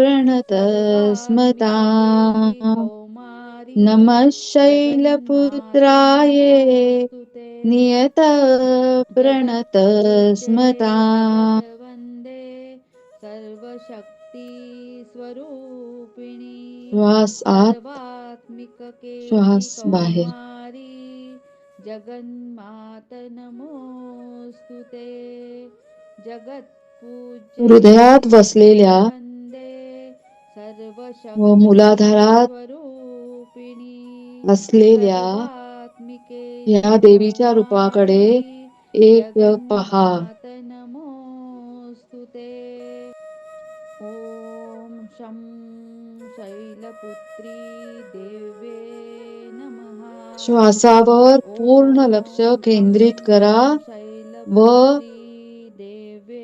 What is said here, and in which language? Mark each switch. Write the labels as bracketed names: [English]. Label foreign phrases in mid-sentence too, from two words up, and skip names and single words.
[Sanskrit] प्रणतस्मता. सर्वात्मिककेशी कौमारी नमः जगन्मात शैलपुत्राय नमोस्तुते नियतः जगत्पूज्ये प्रणतस्मता. जगदवन्दे सर्वशक्ती स्वरूपिणी [Marathi] श्वास आत, [Sanskrit] सर्वात्मिककेशी [Marathi] श्वास बाहेर. [Sanskrit] कौमारी जगन्मात नमोस्तुते जगत्पूज्ये [Marathi] हृदयात वसलेल्या [Sanskrit] जगदवन्दे [Marathi] व [Sanskrit] सर्वशक्ती [Marathi] मूलाधारात [Sanskrit] स्वरूपिणी [Marathi] असलेल्या [Sanskrit] सर्वात्मिकेशी [Marathi] या देवीच्या रूपाकडे [Sanskrit] कौमारी [Marathi] एक पहा. [Sanskrit] जगन्मात नमोस्तुते ॐ शं शैलपुत्री देवे नमः [Marathi] श्वासावर पूर्ण लक्ष [Sanskrit] ॐ [Marathi] केंद्रित [Sanskrit] शं [Marathi] करा व [Sanskrit] शैलपुत्री देवे